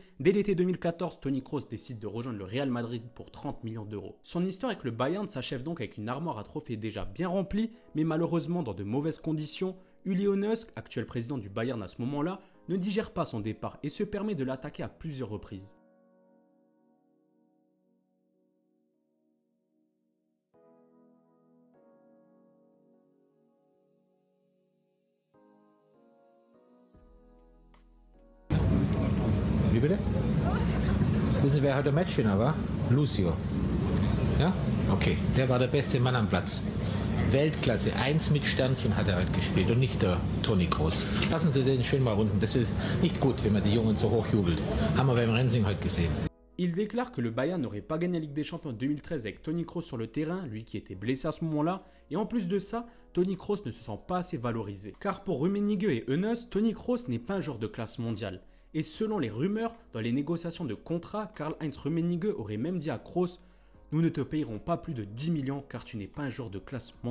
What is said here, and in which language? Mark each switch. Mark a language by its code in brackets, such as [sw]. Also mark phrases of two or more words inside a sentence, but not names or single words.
[fr] Dès l'été 2014, Toni Kroos décide de rejoindre le Real Madrid pour 30 millions d'euros. Son histoire avec le Bayern s'achève donc avec une armoire à trophées déjà bien remplie, mais malheureusement dans de mauvaises conditions. Uli Hoeneß, actuel président du Bayern à ce moment-là, ne digère pas son départ et se permet de l'attaquer à plusieurs reprises. [de] Wie bitte? Wissen Sie, wer heute Matchwinner war? Lucio. Ja? Okay, der war der beste Mann am Platz. Weltklasse, 1 mit Sternchen hat er heute gespielt und nicht der Toni Kroos. Lassen Sie den schön mal runden, das ist nicht gut, wenn man die Jungen so hoch jubelt. Haben wir beim Rensing heute gesehen. [fr] Il déclare que le Bayern n'aurait pas gagné la Ligue des Champions en 2013 avec Toni Kroos sur le terrain, lui qui était blessé à ce moment-là, et en plus de ça, Toni Kroos ne se sent pas assez valorisé. Car pour Rummenigge et Hoeneß, Toni Kroos n'est pas un joueur de classe mondiale. Et selon les rumeurs, dans les négociations de contrat, Karl-Heinz Rummenigge aurait même dit à Kroos « Nous ne te payerons pas plus de 10 millions car tu n'es pas un joueur de classe mondiale.